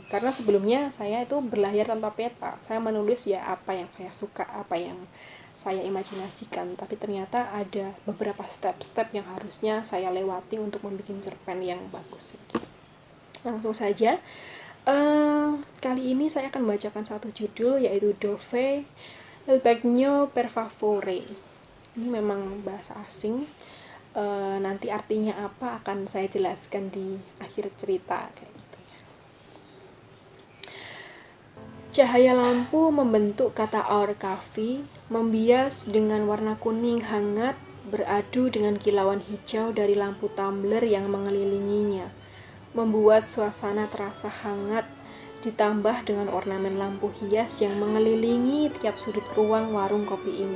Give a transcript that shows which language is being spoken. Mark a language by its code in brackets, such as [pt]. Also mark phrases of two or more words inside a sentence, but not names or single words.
[id] Karena sebelumnya saya itu berlayar tanpa peta, saya menulis ya apa yang saya suka, apa yang saya imajinasikan, tapi ternyata ada beberapa step-step yang harusnya saya lewati untuk membuat cerpen yang bagus. Langsung saja, kali ini saya akan membacakan satu judul, yaitu Dove il bagno per favore. Ini memang bahasa asing, nanti artinya apa akan saya jelaskan di akhir cerita kayak gitu ya. Cahaya lampu membentuk kata aur kafi, membias dengan warna kuning hangat, beradu dengan kilauan hijau dari lampu tumbler yang mengelilinginya, membuat suasana terasa hangat, ditambah dengan ornamen lampu hias yang mengelilingi tiap sudut ruang warung kopi ini.